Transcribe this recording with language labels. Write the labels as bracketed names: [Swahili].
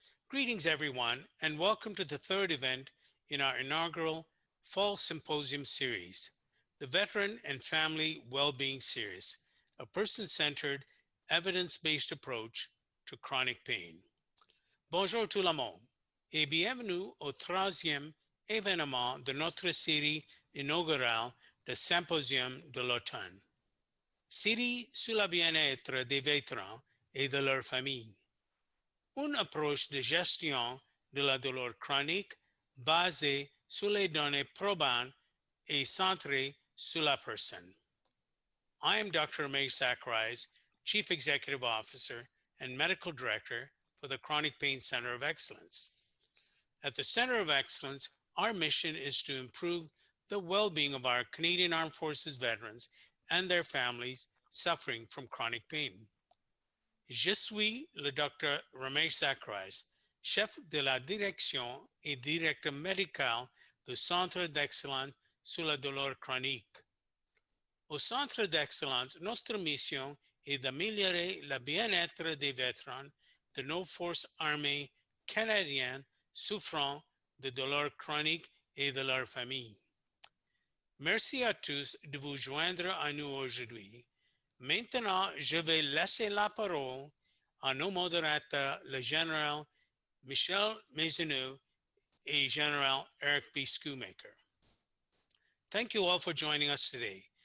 [English] Greetings, everyone, and welcome to the third event in our inaugural Fall Symposium series, the Veteran and Family Wellbeing Series, a person-centered, evidence-based approach to chronic pain. [French] Bonjour tout le monde et bienvenue au troisième événement de notre série inaugurale de Symposium de l'automne. Série sur le bien-être des vétérans et de leurs familles. Une approche de gestion de la douleur chronique basée sur les données probantes et centrée sur la personne. [English] I am Dr. May Zacharias, Chief Executive Officer and Medical Director for the Chronic Pain Center of Excellence. At the Center of Excellence, our mission is to improve the well-being of our Canadian Armed Forces veterans and their families suffering from chronic pain. [French] Je suis le Dr. Ramesh Zacharias, chef de la direction et directeur médical du Centre d'Excellence sur la douleur chronique. Au Centre d'Excellence, notre mission est d'améliorer le bien-être des vétérans de nos forces armées canadiennes souffrant de douleurs chroniques et de leurs familles. Merci à tous de vous joindre à nous aujourd'hui. Maintenant, je vais laisser la parole à nos modérateurs, le général Michel Maisonneuve et général Eric B. Schoolmaker. [English] Thank you all for joining us today.